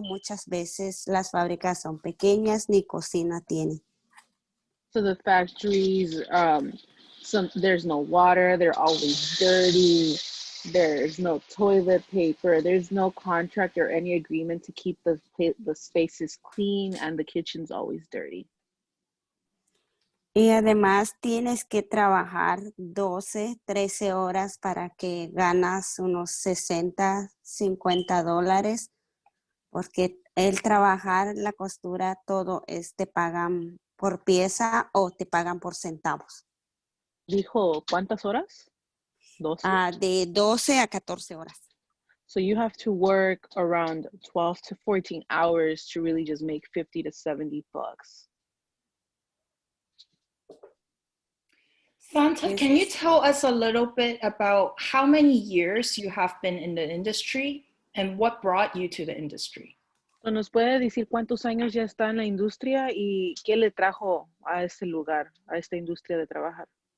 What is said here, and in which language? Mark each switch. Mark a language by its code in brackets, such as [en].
[es] Muchas veces las fábricas son pequeñas, ni cocina tienen. [en] So the factories, there's no water, they're always dirty, there's no toilet paper, there's no contract or any agreement to keep the spaces clean, and the kitchen's always dirty. [es] Y además tienes que trabajar 12, 13 horas para que ganas unos 60, 50 dólares, porque el trabajar la costura, todo te pagan por pieza o te pagan por centavos. Dijo, ¿cuántas horas? 12? De 12 a 14 horas. [en] So you have to work around 12 to 14 hours to really just make 50 to 70 bucks. Santa, can you tell us a little bit about how many years you have been in the industry and what brought you to the industry? [es] ¿Nos puede decir cuántos años ya está en la industria y qué le trajo a este lugar, a esta industria de trabajar?